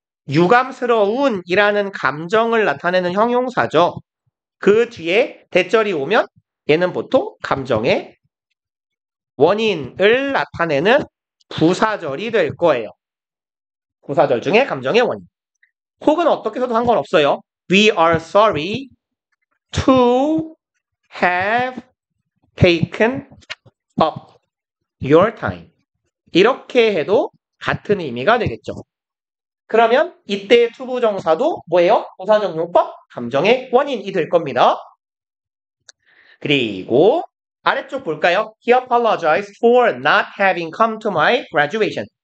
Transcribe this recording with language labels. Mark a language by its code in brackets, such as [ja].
[ko] 유감스러운 이라는 감정을 나타내는 형용사죠. 그 뒤에 대절이 오면 얘는 보통 감정의 원인을 나타내는 부사절이 될 거예요. 부사절 중에 감정의 원인. 혹은 어떻게 써도 상관없어요. [en] We are sorry to have taken up your time. [ko] 이렇게 해도 같은 의미가 되겠죠. 그러면 이때의 투부정사도 뭐예요? 부사적 용법, 감정의 원인이 될 겁니다. 그리고 아래쪽 볼까요? [en] He apologized for not having come to my graduation.